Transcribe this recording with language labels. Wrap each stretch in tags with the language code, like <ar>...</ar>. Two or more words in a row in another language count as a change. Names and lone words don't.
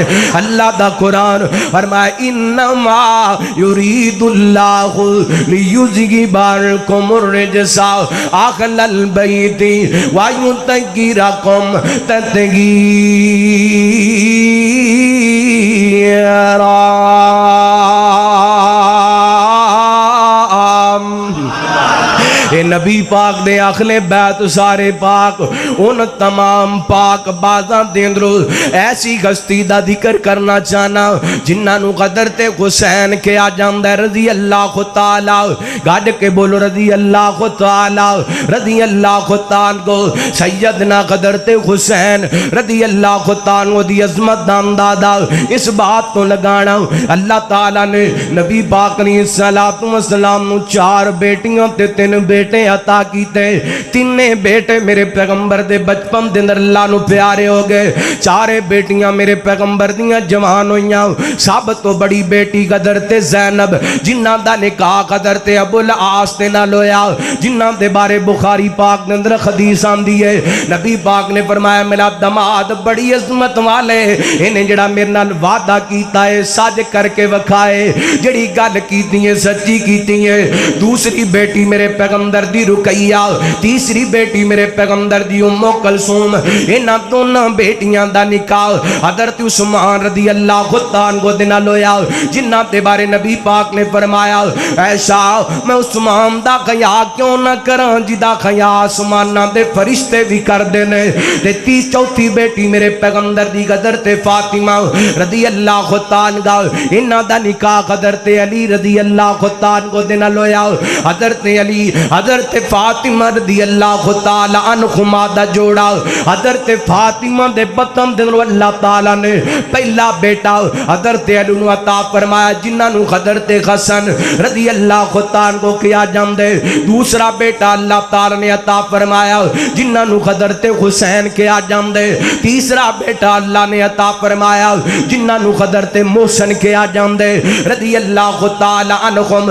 <pa>اللہ دا قرآن فرمائے</pa> <ar>انما یرید اللہ لیذہب عنکم الرجس اہل البیت ویطہرکم تطہیرا۔</ar> <pa>اے نبی پاک دے اہل بیت سارے پاک، ان تمام پاک بازاں دے اندروں ایسی ہستی دا ذکر کرنا چاہنا جنہاں نو حضرت حسین کہا جاندا ہے</pa> <ar>رضی اللہ تعالی،</ar> <pa>گاڑ کے بولو</pa> <ar>رضی اللہ تعالی، رضی اللہ تعالی</ar> <pa>کو سیدنا حضرت حسین</pa> <ar>رضی اللہ تعالی</ar> <pa>دی عظمت دا اندازہ اس بات تو لگانا اللہ تعالی نے نبی پاک علیہ السلام نو 4 بیٹیاں تے 3 بیٹے عطا کیتے، تینے بیٹے میرے پیغمبر دے بچپن دے اندر اللہ نو پیارے ہو گئے، 4 بیٹیاں میرے پیغمبر دیاں جوان ہویاں، سب تو بڑی بیٹی حضرت زینب جنہاں دا نکاح حضرت ابو العاص دے نال ہویا، جنہاں دے بارے بخاری پاک دے اندر حدیث آندی ہے، نبی پاک نے فرمایا میرا دماد بڑی عظمت والے، انہیں جڑا میرے نال وعدہ کیتا ہے سچ کر کے وکھائے، جڑی گل کیتی ہے سچی کیتی ہے۔ دوسری بیٹی میرے پیغمبر دی رقیہ، تیسری بیٹی میرے پیغمبر دی ام کلثوم، انہاں دونوں بیٹیاں دا نکاح حضرت عثمان</pa> <ar>رضی اللہ عنہ</ar> <pa>دے نال ہویا، جنہاں دے بارے نبی پاک نے فرمایا ایسا میں عثمان دا خیا کیوں نہ کراں جدا خیا آسماناں دے فرشتے بھی کر دینے۔ تے 34 بیٹی میرے پیغمبر دی حضرت فاطمہ</pa> <ar>رضی اللہ عنہ،</ar> <pa>انہاں دا نکاح حضرت علی</pa> <ar>رضی اللہ عنہ</ar> <pa>دے نال ہویا، حضرت علی حضرت فاطمہ</pa> <ar>رضی اللہ تعالی عنہما</ar> <pa>دا جوڑا، حضرت فاطمہ دے بطن دے اندر اللہ تعالی نے پہلا بیٹا حضرت علی نو عطا فرمایا جنہاں نو حضرت حسن</pa> <ar>رضی اللہ تعالی</ar> <pa>کو کیا جاندے، دوسرا بیٹا اللہ تعالی نے عطا فرمایا جنہاں نو حضرت حسین کیا جاندے، تیسرا بیٹا اللہ نے عطا فرمایا جنہاں نو حضرت محسن کیا جاندے</pa> <ar>رضی اللہ تعالی عنہم۔</ar>